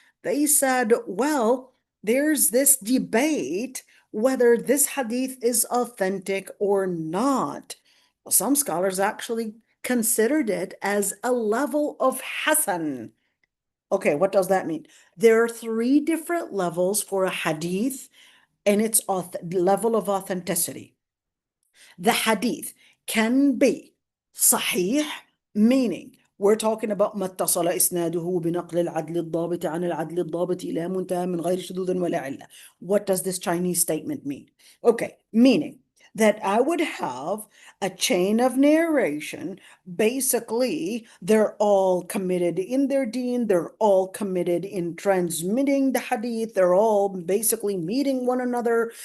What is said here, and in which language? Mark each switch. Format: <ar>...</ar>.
<en>They said, well, there's this debate whether this hadith is authentic or not. Well, some scholars actually considered it as a level of Hasan. Okay, what does that mean? There are three different levels for a hadith and its level of authenticity. The hadith can be Sahih, meaning we're talking about</en> <ar>ما اتصل إسناده بنقل العدل الضابط عن العدل الضابط إلى منتهى من غير شذوذ ولا علة.</ar> <en>What does this Chinese statement mean? Okay, meaning that I would have a chain of narration. Basically, they're all committed in their deen, they're all committed in transmitting the hadith, they're all basically meeting one another.</en>